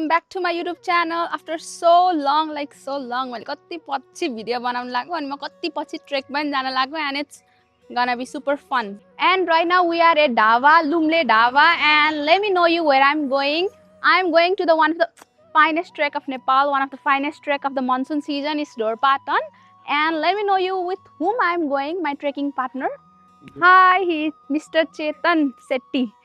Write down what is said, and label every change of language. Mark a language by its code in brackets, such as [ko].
[en] to my YouTube channel after so long, like so long. [ne] मैले कति पछि video बनाउन लाग्यो अनि म कति पछि ट्रेक पनि जान लाग्यो [en] and it's gonna be super fun. And right now we are at Dhaba, Lumle Dhaba, and let me know you where I'm going. I'm going to the one of the finest trek of Nepal, one of the finest trek of the monsoon season is Dorpatan. And let me know you with whom I'm going, my trekking partner. Hi, he's Mr. Chetan Setti.